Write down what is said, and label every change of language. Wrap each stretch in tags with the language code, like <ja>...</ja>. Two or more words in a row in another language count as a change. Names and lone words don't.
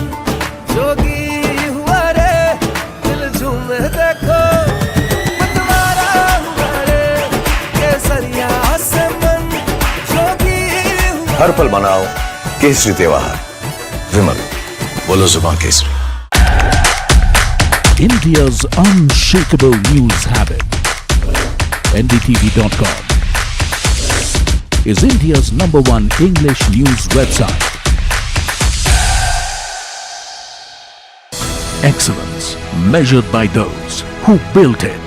<hi>जोगी हुआ रे, दिल झूमे देखो मतवारा हुआ रे। केसरिया से मन जोगी हुआ। हर पल मनाओ केसरी त्योहार, विमल बोलो जुबान केसरी।</hi> <en>India's unshakable news habit. NDTV.com is India's #1 English news website. Excellence measured by those who built it.</en>